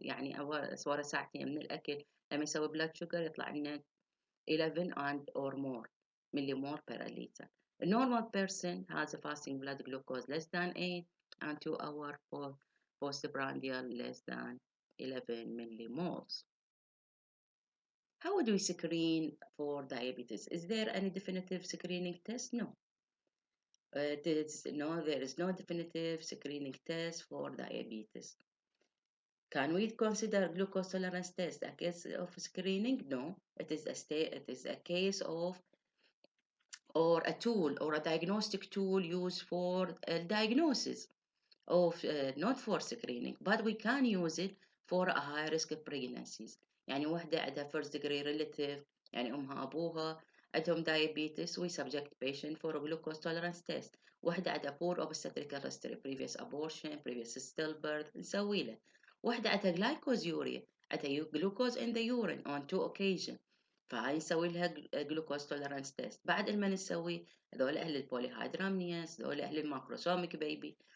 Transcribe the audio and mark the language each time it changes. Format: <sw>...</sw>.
<ar>يعني ورا ساعتين من الأكل لما يسوي blood sugar يطلع لنا 11</ar> <en>and or more millimole per liter. A normal person has a fasting blood glucose less than 8 and 2 hour postprandial less than 11 millimoles. How would we screen for diabetes? Is there any definitive screening test? No. There is no definitive screening test for diabetes. Can we consider glucose tolerance test a case of screening? No. It is a case of or a tool or a diagnostic tool used for diagnosis of not for screening, but we can use it for a high risk pregnancies.</en> <ar>يعني واحدة عندها</ar> <en>first degree relative،</en> <ar>يعني أمها أبوها عندهم</ar> <en>diabetes we subject patient for a glucose tolerance test.</en> <ar>واحدة عندها</ar> <en>poor obstetrical history previous abortion previous stillbirth</en> <ar>نسوي له. واحدة عندها glycosuria عندها</ar> <en>glucose in the urine on 2 occasions،</en> <ar>فهاي نسوي لها جلوكوز توليرانس تيست. بعد ما نسوي هذول أهل البوليهيدرامنياس، هذول أهل الماكروسوميك بيبي.</ar>